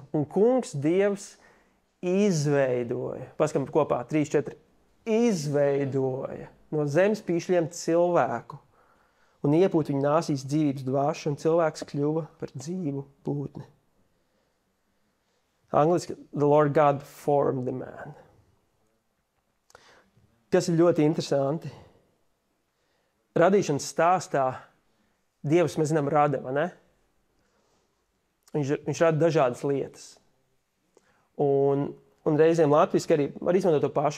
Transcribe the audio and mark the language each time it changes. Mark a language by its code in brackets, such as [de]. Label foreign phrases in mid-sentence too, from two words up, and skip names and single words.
[lv] Un kungs Dievs izveidoja, paskam kopā 3-4, izveidoja no zemes pīšļiem cilvēku un iepūt viņu nāsīs dzīvības dvāšu, un cilvēks kļuva par dzīvu būtni. Angliski, [en] the Lord God formed the man. [lv] Kas ir ļoti interesanti. Radīšanas stāstā Dievs, mēs zinām, rada, vai ne? Viņš rada dažādas lietas. Un reizēm latviski arī var izmantot to pašu.